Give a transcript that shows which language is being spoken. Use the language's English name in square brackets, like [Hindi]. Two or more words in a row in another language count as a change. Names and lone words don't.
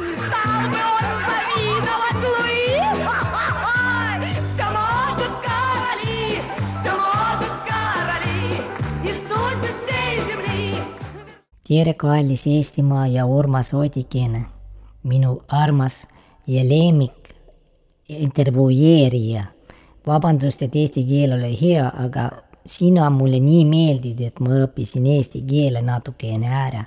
[Russian] стал бы он завидовать Луи. Все могут короли, и судьбы всей земли. [Estonian] Tere, kallis Eestimaa ja Urmas Odikene, minu armas ja lemmik intervjueerija. Vabandust, et eesti keel oli hea, aga sina mulle nii meeldid, et ma õppisin eesti keele natukene ära.